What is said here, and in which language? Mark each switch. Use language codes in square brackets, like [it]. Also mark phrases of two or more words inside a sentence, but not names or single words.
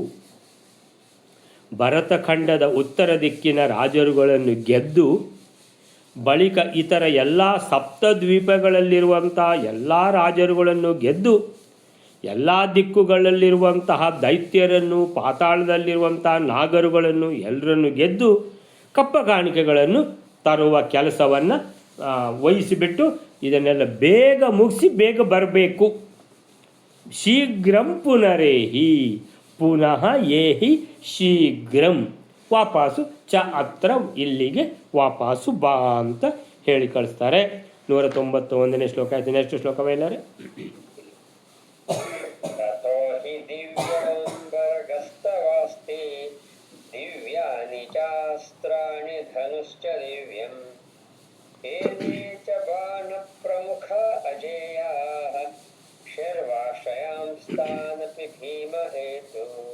[kn] ಭರತಖಂಡದ ಉತ್ತರ ದಿಕ್ಕಿನ ರಾಜರುಗಳನ್ನು ಗೆದ್ದು ಬಳಿಕ ಇತರ ಎಲ್ಲ ಸಪ್ತದ್ವೀಪಗಳಲ್ಲಿರುವಂಥ ಎಲ್ಲ ರಾಜರುಗಳನ್ನು ಗೆದ್ದು ಎಲ್ಲ ದಿಕ್ಕುಗಳಲ್ಲಿರುವಂತಹ ದೈತ್ಯರನ್ನು, ಪಾತಾಳದಲ್ಲಿರುವಂಥ ನಾಗರುಗಳನ್ನು ಎಲ್ಲರನ್ನು ಗೆದ್ದು ಕಪ್ಪ ಕಾಣಿಕೆಗಳನ್ನು ತರುವ ಕೆಲಸವನ್ನು ವಹಿಸಿಬಿಟ್ಟು ಇದನ್ನೆಲ್ಲ ಬೇಗ ಮುಗಿಸಿ ಬೇಗ ಬರಬೇಕು. [sa] ಶೀಘ್ರಂ ಪುನರೇಹಿ, ಪುನಃ ಏಹಿ ಶೀಘ್ರಂ, ವಾಪಾಸು ಚ ಅತ್ರ, [kn] ಇಲ್ಲಿಗೆ ವಾಪಾಸು ಬಾ ಅಂತ ಹೇಳಿ ಕಳಿಸ್ತಾರೆ. 191ನೇ ಶ್ಲೋಕ ಆಯ್ತು. ನೆಕ್ಸ್ಟ್ ಶ್ಲೋಕವೇ ಇಲ್ಲಾರೆ. [sa] ದಿವ್ಯಾನಿ ಚಾಸ್ತ್ರಾಣಿ ಧನುಶ್ಚ ದಿವ್ಯಂ ಏನೇ ಚ ಬಾಣ ಪ್ರಮುಖ ಅಜೇಯಾಃ ಶರ್ವಾಶ್ರಯಾಂ ಸ್ಥಾನಪಿ ಭೀಮ ಹೇತು.